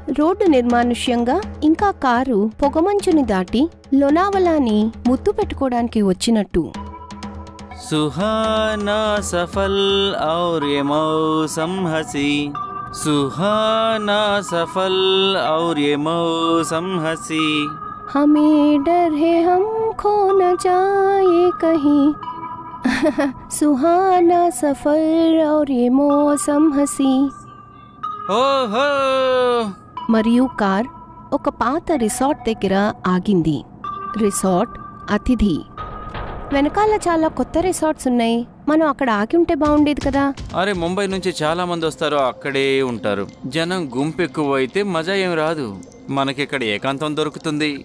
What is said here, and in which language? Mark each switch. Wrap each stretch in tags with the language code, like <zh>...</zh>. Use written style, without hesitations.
<te>Road నిర్మానుష్యంగా, ఇంకా car పొగమంచుని దాటి లోనావాలాని ముద్దు పెట్టుకోవడానికి వచ్చినట్టు.</te> <hi>సుహానా సఫల్ ఔర్ యే మౌసం హసీ, सुहाना सफल और ये मौसम हसी. हमें डर है हम खो न जाए कहीं. सुहाना सफर और ये मौसम हसी.</hi> <te>ఓహో. మరియు కార్ ఒక పాత రిసార్ట్ దగ్గర ఆగింది. రిసార్ట్ అతిథి. వెనకాల చాలా కొత్త రిసార్ట్స్ ఉన్నాయి. మనం అక్కడ ఆగి ఉంటే బాగుండేది కదా. అరే, ముంబై నుంచి చాలా మంది వస్తారు, అక్కడే ఉంటారు. జనం గుంపు ఎక్కువ అయితే మజా ఏం రాదు. మనకిక్కడ ఏకాంతం దొరుకుతుంది.</te>